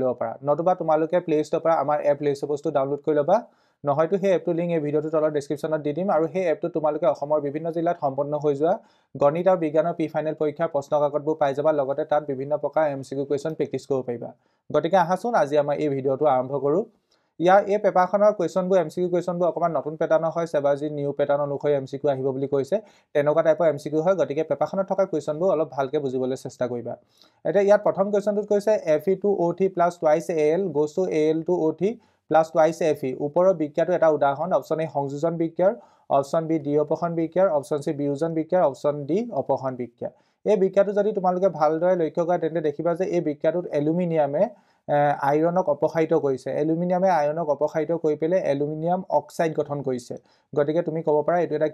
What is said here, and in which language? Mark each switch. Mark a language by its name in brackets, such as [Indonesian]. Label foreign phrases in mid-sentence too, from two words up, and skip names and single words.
[Assamese] ল'ব পাৰা নতুবা তোমালোকে প্লে ষ্টৰৰ পৰা আমাৰ এপ লেছে বস্তু ডাউনলোড কৰি ল'বা নহয়তো সেই এপটো লিংক এই ভিডিঅটোৰ তলত ডেসক্ৰিপচনত দি দিম আৰু সেই এপটো তোমালোকে অসমৰ বিভিন্ন জিলাত সম্পন্ন হৈ যোৱা গণিত আৰু বিজ্ঞানৰ প্ৰি ফাইনেল পৰীক্ষাৰ প্ৰশ্ন কাকতবোৰ পাই যাবা লগতে তাত বিভিন্ন প্ৰকাৰ MCQ [English] question practice [Assamese] কৰিব পাৰিবা গতিকে আহাচোন আজি আমাৰ এই ভিডিঅটো আৰম্ভ কৰো ইয়াৰ এই পেপাৰখনৰ কুৱেশ্যনবোৰ MCQ কুৱেশ্যনবোৰ অকমান নতুন প্যাটাৰ্নৰ হয় সেবাজি [English] new pattern [Assamese] অনুসৰি MCQ আহিব বুলি কৈছে তেনেকুৱা টাইপৰ MCQ হয় গতিকে পেপাৰখনত থকা কুৱেশ্যনবোৰ অলপ ভালকে বুজিবলৈ চেষ্টা কৰিবা এটা ইয়াত প্ৰথম কুৱেশ্যনটোত কৈছে [English] Fe2O3 + twice Al goes to Al2O3 + twice Fe [Assamese] ওপৰৰ বিক্ৰিয়াটো এটা উদাহৰণ অপচন এ সংযোজন বিক্ৰিয়াৰ অপচন বি দ্বি অপসৰণ বিক্ৰিয়াৰ অপচন সি বিয়োজন বিক্ৰিয়াৰ অপচন ডি অপসৰণ বিক্ৰিয়া এই বিক্ৰিয়াটো যদি তোমালোকে ভালদৰে লক্ষ্য কৰা তেন্তে দেখিবা যে এই বিক্ৰিয়াটোত এলুমিনিয়ামে আইৰণক অপসাৰিত কৰিছে এলুমিনিয়ামে আইৰণক অপসাৰিত কৰি পেলে [English] aluminium oxide [Assamese] গঠন কৰিছে গতিকে তুমি ক'ব পাৰা এটো এটা